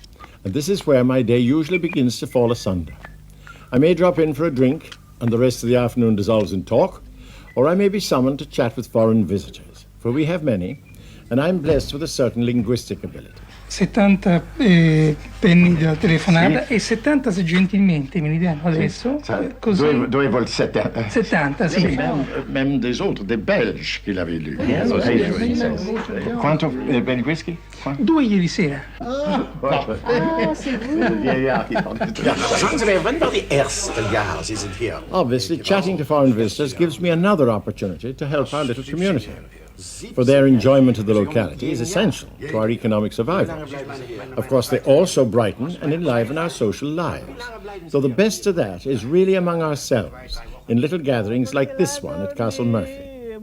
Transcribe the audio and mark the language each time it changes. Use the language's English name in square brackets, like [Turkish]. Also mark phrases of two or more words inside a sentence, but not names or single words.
[English] And this is where my day usually begins to fall asunder. I may drop in for a drink, and the rest of the afternoon dissolves in talk, or I may be summoned to chat with foreign visitors, for we have many, and I'm blessed with a certain linguistic ability. [Italian] 70 penny della telefonata, sì. E 70 se gentilmente me li danno adesso. Sì. Così. Dove vuol 70? 70, sì. [French] Même des autres, des Belges qui l'avaient lu. [Italian] Quanto per whisky? 2 ieri sera. [German] Sagen Sie mir, wann war die erste Jahr Sie sind hier? [English] Obviously, chatting to foreign visitors gives me another opportunity to help our little community. For their enjoyment of the locality is essential to our economic survival. Of course, they also brighten and enliven our social lives. So the best of that is really among ourselves, in little gatherings like this one at Castle Murphy.